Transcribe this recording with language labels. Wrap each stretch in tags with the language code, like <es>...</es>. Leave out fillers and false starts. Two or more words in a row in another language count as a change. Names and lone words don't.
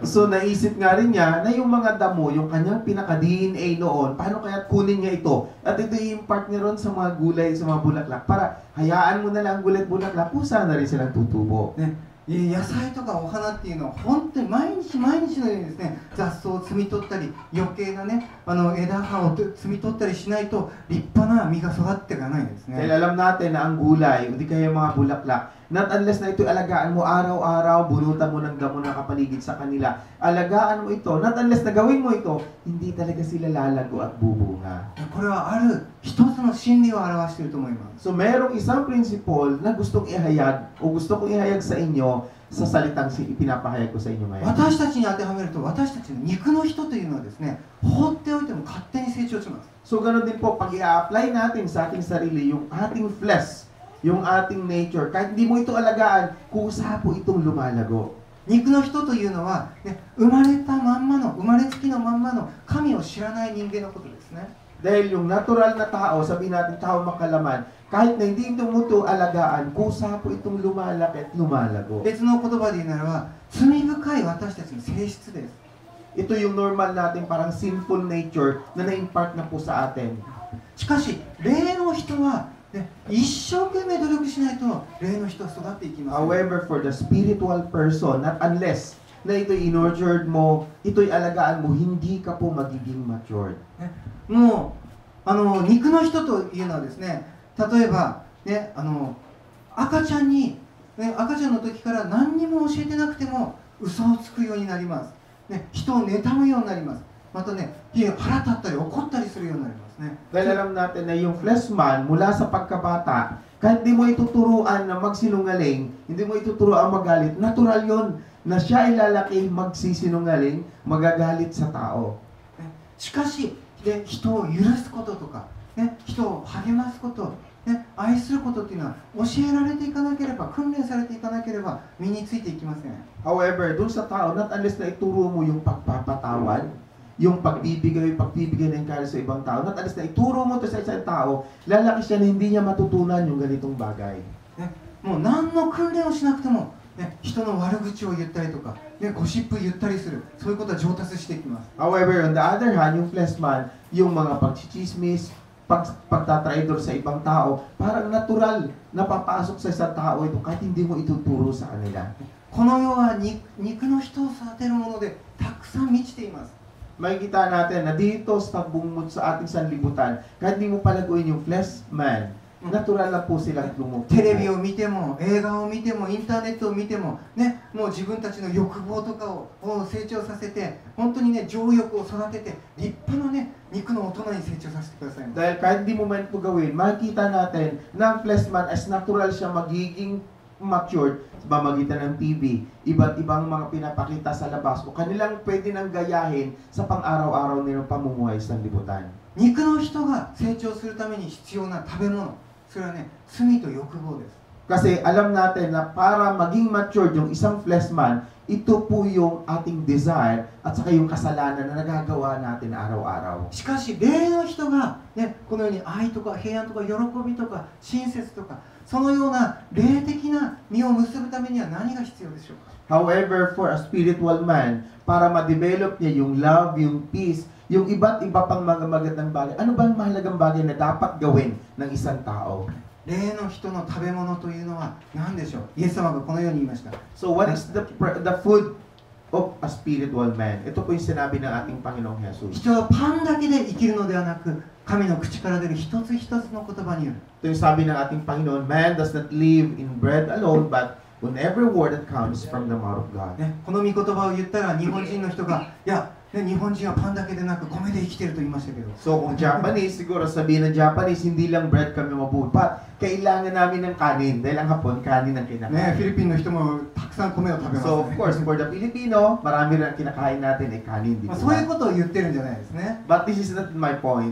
<tl>So, naisip nga rin niya na yung mga damo, yung kanyang pinaka-DNA noon, paano kaya kunin niya ito? At ito i-impart niya ron sa mga gulay, sa mga bulaklak, para hayaan mo na lang gulay at bulaklak, kung saan na rin silang tutubo.</tl> <ja>ね、野菜とかお花っていうのは本当に毎日毎日のようにですね、雑草を摘み取ったり余計なね、枝葉を摘み取ったりしないと立派な実が育っていかないんです</ja> <tl>Dahil</tl> <ja>ね。</ja> <tl>alam natin na ang gulay, o di kaya mga bulaklak,</tl> <en>not unless</en> <tl>na ito alagaan mo araw-araw, bunutan mo ng damo ng kapaligid sa kanila, alagaan mo ito,</tl> <en>not unless</en> <tl>na gawin mo ito, hindi talaga sila lalago at bubunga.</tl> <ja>これはある一つの真理を表していると思います。</ja> <tl>So merong isang principle na gustong ihayag o gusto kong ihayag sa inyo sa salitang ipinapahayag ko sa inyo ngayon.</tl> <ja>私たちに当てはめると、私たちの肉の人というのはですね、放っておいても勝手に成長します。</ja> <tl>So ganoon din po, pag i-apply natin sa ating sarili yung ating flesh, yung ating nature, kahit hindi mo ito alagaan, kusa po itong lumalago.</tl> <ja>肉の人というのは、ね、生まれたまんまの、生まれつきのまんまの神を知らない人間のことですね。</ja> <tl>Dahil yung natural na tao, sabihin natin tao makalaman, kahit na hindi mo ito alagaan, kusa po itong lumalaki at lumalago.</tl> <ja>別の言葉で言うならば、罪深い私たちの性質です。</ja> <tl>Ito yung normal natin parang</tl> <en>sinful nature</en> <tl>na na-impart na po sa atin.</tl> <ja>しかし、霊の人は、ね、一生懸命努力しないと霊の人は育っていきます。</ja> <en>However, for the spiritual person, not unless</en> <tl>na ito'y in-nurtured mo, ito'y alagaan mo, hindi ka po magiging matured.</tl> <ja>ね、もう肉の人というのはですね、例えば、ね、赤ちゃんに、ね、赤ちゃんの時から何にも教えてなくても嘘をつくようになります、ね、人を妬むようになります。またね、腹立ったり怒ったりするようになりますね。</ja> <tl>Dahil alam natin na yung</tl> <en>flesh man,</en> <tl>mula sa pagkabata, kahit hindi mo ituturuan na magsinungaling, hindi mo ituturuan magalit, natural yon na siya ay lalaki, magsisinungaling, magagalit sa tao.</tl> <ja>しかし、人を許すこととか、人を励ますこと、愛することっていうのは教えられていかなければ、訓練されていかなければ身についていきません。</ja> <tl>However, dun sa tao,</tl> <en>not unless</en> <tl>na ituro mo yung pagpapatawad, yung pagbibigay ng encourage sa ibang tao,</tl> <en>not unless</en> <tl>na ituro mo to sa isang tao, lalaki siya na hindi niya matutunan yung ganitong bagay.</tl> <ja>もう何の訓練をしなくても、人の悪口を言ったりとか、ゴシップ言ったりする、そういうことは上達していきます。</ja> <en>However, on the other hand,</en> <tl>yung</tl> <en>flesh man,</en> <tl>yung mga pagchichismis, pagtatraidor sa ibang tao, parang natural na papasok sa isang tao ito kahit hindi mo ituturo sa kanila.</tl> <ja>この世は肉の人を育てるものでたくさん満ちています。</ja> <tl>Makikita natin na dito sa pagbungmod sa ating sanlibutan, kahit hindi mo palaguin yung</tl> <en>flesh man,</en> <tl>natural lang po silang lumukot.</tl> <ja>テレビを見ても、映画を見ても、インターネットを見ても、もう自分たちの欲望とかを成長させて、本当に情欲を育てて、立派な肉の大人に成長させてください。</ja> <tl>Dahil kahit di mo man ito gawin, makikita natin na ang</tl> <en>flesh man as natural</en> <tl>siya magiging matured sa pamamagitan ng TV, iba't ibang mga pinapakita sa labas o kanilang pwede nang gayahin sa pang-araw-araw nilang pamumuhay sa libutan.</tl> <ja>肉の人が成長するために必要な食べ物、それは罪と欲望です。</ja> <tl>Kasi alam natin na para maging matured yung isang</tl> <en>flesh man,</en> <tl>ito po yung ating desire at saka yung kasalanan na nagagawa natin araw-araw.</tl> <ja>しかし霊の人が、このように愛とか平安とか喜びとか親切とかそのような霊的な実を結ぶためには何が必要でしょうか。</ja> <en>However, for a spiritual man,</en> <tl>para ma-develop niya yung love, yung peace, yung iba't iba pang mga magandang bagay, ano bang mahalagang bagay na dapat gawin ng isang tao?</tl> <ja>霊の人の食べ物というのは何でしょう。イエス様がこのように言いました。</ja> <en>So what is the food of a spiritual man?</en> <tl>Ito po yung sinabi ng ating Panginoong Jesus.</tl> <ja>人はパンだけで生きるのではなく、神の口から出る一つ一つの言葉による。</ja> <tl>Ito yung sabi ng ating Panginoon,</tl> <en>man does not live in bread alone, but on every word that comes from the mouth of God.</en> <ja>この御言葉を言ったら日本人の人が、いや、日本人はパンだけでなく米で生きていると言いましたけど。</ja> <tl>So kung Japanese, siguro sabihin ng Japanese, hindi lang bread kami mabuhay. But kailangan namin ng kanin. Dahil ang Hapon, kanin ang kinakain.</tl> <ja>フィリピンの人もたくさん米を食べます。</ja> <en>So of course, for the Filipino,</en> <tl>marami rin ang kinakain natin ay kanin. Di</tl> <ja>そういう</ja> <tl>ba?</tl> <ja>ことを言ってるんじゃないですね。</ja> <en>But this is not my point.</en>